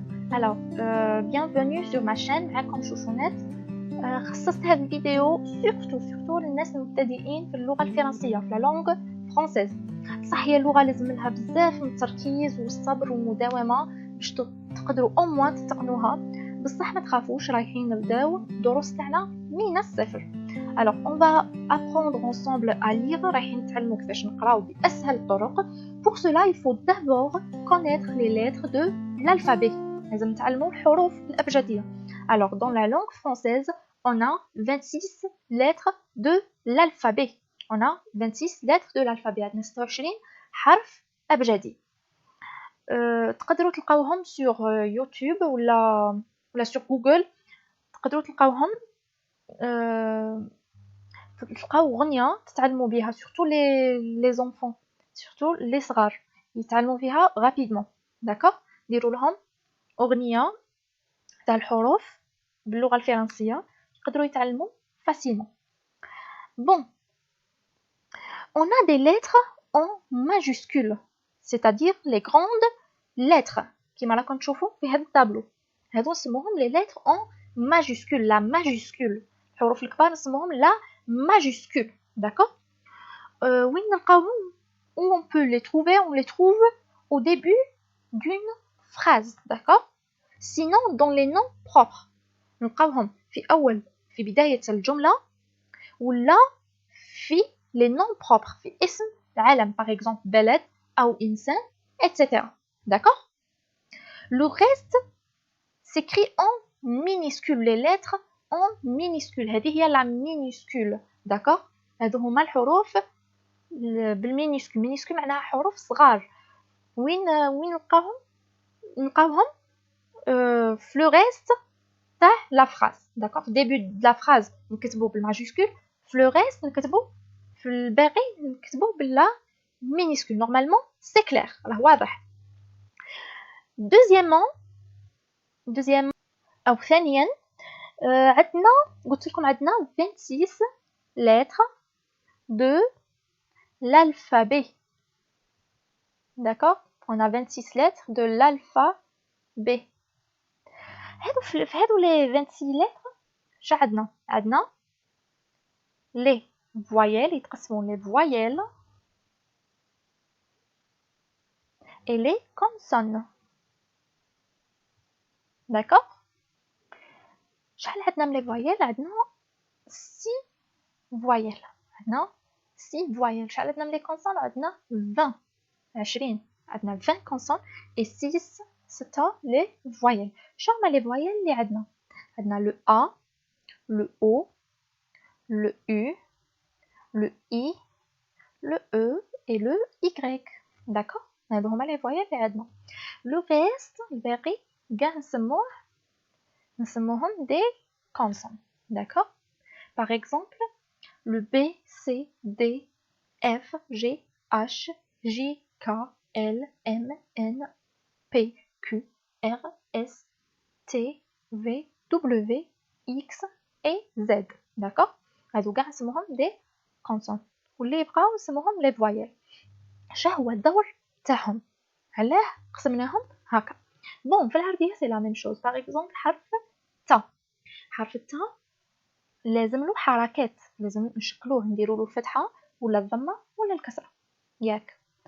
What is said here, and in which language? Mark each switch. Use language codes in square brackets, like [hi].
[fr] Alors, bienvenue sur ma chaîne [ar] معكم شوشونات. خصصت هذه الفيديو [fr] surtout [ar] للناس المبتدئين في اللغة الفرنسية في [fr] la langue française. [ar] صح هي اللغة لازم لها بزاف من التركيز والصبر والمداومة باش تقدروا [fr] au moins [ar] تتقنوها. بصح ما تخافوش رايحين نبداو الدروس تاعنا من الصفر. [fr] Alors, on va apprendre ensemble à lire. [ar] رايحين نتعلموا كيفاش نقراو بأسهل الطرق. [fr] Pour cela, il faut d'abord connaître les lettres de l'alphabet. [ar] لازم نتعلموا الحروف الأبجدية. [fr] Alors, dans la langue française, on a 26 lettres de l'alphabet. On a 26 lettres de l'alphabet. [ar] عندنا 26 حرف أبجدي. تقدروا تلقاوهم [fr] sur YouTube [ar] ولا [fr] sur Google. [ar] تقدروا تلقاوهم تلقاو غنية تتعلموا بها [fr] surtout les enfants, surtout les [ar] صغار يتعلموا فيها [fr] rapidement. d'accord. [ar] ديروا لهم أغنية تاع الحروف باللغة الفرنسية يقدروا يتعلموا [fr] facilement. Bon, on a des lettres en majuscules, c'est-à-dire les grandes lettres [ar] كما راكم تشوفوا في هذا الطابلو. هذو نسموهم [fr] les lettres en majuscules, la majuscule. [ar] الحروف الكبار نسموهم [fr] la majuscule, d'accord. [ar] وين نلقاوهم [fr] où on peut les trouver? On les trouve au début d'une phrase, d'accord. Sinon dans les noms propres [ar] نلقاوهم في بداية الجملة ولا في [fr] les noms propres [ar] في اسم العالم, [fr] par exemple [ar] بلد أو إنسان, etc. [fr] d'accord. Le reste s'écrit en minuscule, les lettres en minuscule. [ar] هذه هي [fr] la minuscule, d'accord. [ar] هذو هما الحروف بالمينيسكول. مينيسكول معناها حروف صغار. وين نلقاوهم في لو ريست تاع لا فراز, d'accord. في [fr] début de la phrase [ar] نكتبوا بالماجيسكول, في لو ريست نكتبوا في الباقي نكتبوا باللا مينيسكول. [fr] normalement c'est clair, [ar] راه واضح. [fr] deuxièmement [ar] أو ثانيا عندنا قلت لكم عندنا [fr] 26 lettres de l'alphabet, d'accord. on a 26 lettres de l'alphabet. [ar] في هادو [fr] les 26 lettres [ar] شا عندنا [fr] les voyelles, [ar] يتقسموا [fr] les voyelles et les consonnes, d'accord. [ar] شحال عندنا من [fr] les voyelles؟ [ar] عندنا [fr] 6 voyelles. [ar] عندنا [fr] 6 voyelles. [ar] شحال عندنا من [fr] les consonnes؟ [ar] عندنا 20 عندنا [fr] 20 consonnes et 6 les voyelles. [ar] شو هما [fr] les voyelles [ar] اللي عندنا [fr] le A, le O, le U, le I, le E et le Y, d'accord. [ar] هادو هما [fr] les voyelles [ar] اللي عندنا. [fr] le reste [ar] الباقي كاع نسموهم [fr] des consonnes, d'accord. par exemple le B, C, D, F, G, H, J, K, L, M, N, P, Q, R, S, T, V, W, X et Z, d'accord. [ar] هادو كاع نسموهم [fr] des consonnes [ar] واللي يبقاو نسموهم [fr] les voyelles. [ar] شا هو الدور تاعهم؟ علاه قسمناهم هكا؟ بون في العربية سي لا ميم شوز. باغ اكزومبل حرف التا لازم له حركات, لازم نشكلوه, نديروا له الفتحة ولا الضمة ولا الكسرة, ياك.